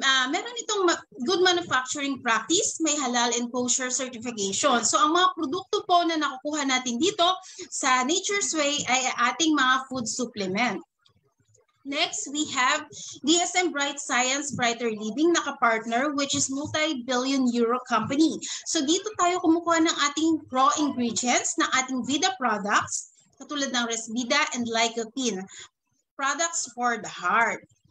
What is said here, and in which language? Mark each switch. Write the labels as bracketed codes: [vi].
[tl] Meron itong [en] good manufacturing practice, may halal and kosher certification. [tl] So ang mga produkto po na nakukuha natin dito sa Nature's Way ay ating mga food supplement. [en] Next, we have DSM Bright Science Brighter Living na kapartner, which is multi-billion euro company. [tl] So dito tayo kumukuha ng ating raw ingredients ng ating Vida products, katulad ng Resvida and Lycopene, products for the heart.